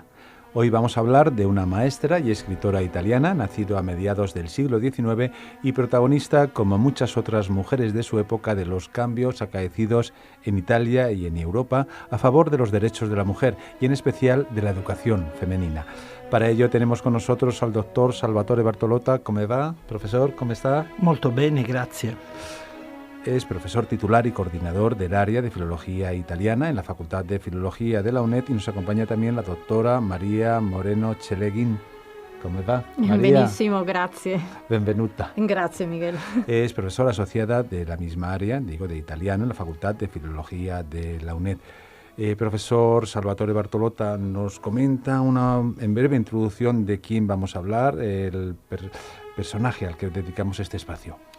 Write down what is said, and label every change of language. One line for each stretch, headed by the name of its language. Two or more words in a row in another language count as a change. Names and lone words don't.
Spanish: Hoy vamos a hablar de una maestra y escritora italiana, nacida a mediados del siglo XIX y protagonista, como muchas otras mujeres de su época, de los cambios acaecidos en Italia y en Europa a favor de los derechos de la mujer y en especial de la educación femenina. Para ello tenemos con nosotros al doctor Salvatore Bartolotta. ¿Cómo va, profesor? ¿Cómo está?
Italian: Molto bene, grazie.
Spanish: Es profesor titular y coordinador del área de Filología Italiana en la Facultad de Filología de la UNED y nos acompaña también la doctora María Moreno Celeghin. ¿Cómo va, María?
Italian: Benissimo, grazie. Benvenuta. Grazie, Miguel.
Spanish: Es profesora asociada de la misma área, de italiano, en la Facultad de Filología de la UNED. Profesor Salvatore Bartolotta, nos comenta en breve introducción de quién vamos a hablar, el personaje al que dedicamos este espacio.